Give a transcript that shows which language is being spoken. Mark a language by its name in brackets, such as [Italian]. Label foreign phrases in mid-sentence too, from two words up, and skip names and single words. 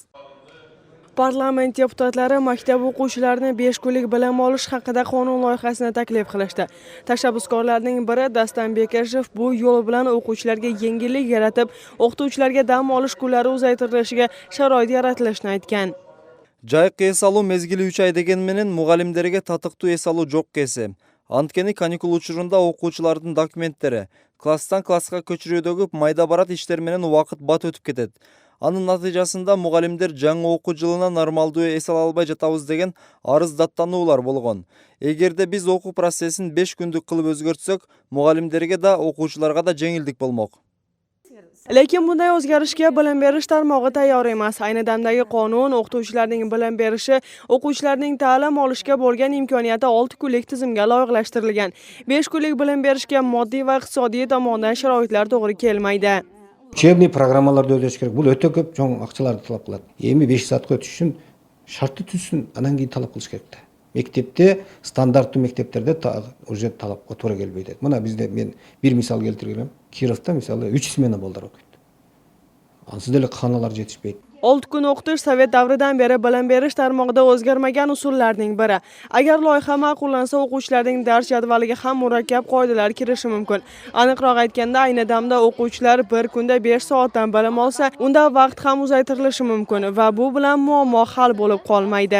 [Uzbek] Parlament deputatlari maktab o'quvchilarini 5 kunlik bilim olish haqida qonun loyihasini taklif qilishdi. Tashabbuskorlarning biri Dastan Bekeshev bu yo'l bilan o'quvchilarga yengillik yaratib, o'qituvchilarga dam olish kunlari uzaytirilishiga sharoit yaratilishini aytgan. [Kyrgyz] Жайкы эс алуу мезгили 3 ай деген менен мугалимдерге татыктуу эс алуу жок кесе. Анткени каникул учурунда окуучулардын документтери класстан класска көчүрүүдөгү майда барат иштер менен убакыт бат өтүп кетет. Анын натыйжасында мугалимдер жаңы окуу жылына нормалдуу эс ала албай жатабыз деген арыз даттануулар болгон. Эгерде биз окуу процессин 5 күндүк кылып өзгөртсөк, мугалимдерге да окуучуларга да жеңилдик болмок. [Uzbek] Lekin bunday o'zgarishga bilim berish tarmog'i tayyor emas. Ayni damdagi qonun o'qituvchilarning bilim berishi, o'quvchilarning ta'lim olishga bo'lgan imkoniyati 6 kunlik tizimga loyihalashtirilgan. 5 kunlik bilim berishga moddiy va iqtisodiy tomondan sharoitlar to'g'ri kelmaydi. [Kyrgyz] Учебный программаларды өздөш керек. Бул өтө көп чоң акчаларды талап кылат. Эми 5 саатка өтүш үчүн шартты түзсүн, анан кийин талап кылыш керек да. Мектепте, стандарттуу мектептерде уже талапка туура келбейт. Мына бизде мен бир мисал келтиргем. Кировда мисалы 3 смена балдар окуйт. Ансыз деле каналар жетишпейт. [Uzbek] 6 kun o'qitish Sovet davridan beri bilim berish tarmog'ida o'zgarmagan usullarning biri. Agar loyiha ma'qullansa, o'quvchilarning dars jadvaliga ham murakkab qoidalar kirishi mumkin. Aniqroq aytganda, ayni damda o'quvchilar bir kunda 5 soatdan bilim olsa, unda vaqt ham uzaytirilishi mumkin va bu bilan muammo hal bo'lib qolmaydi.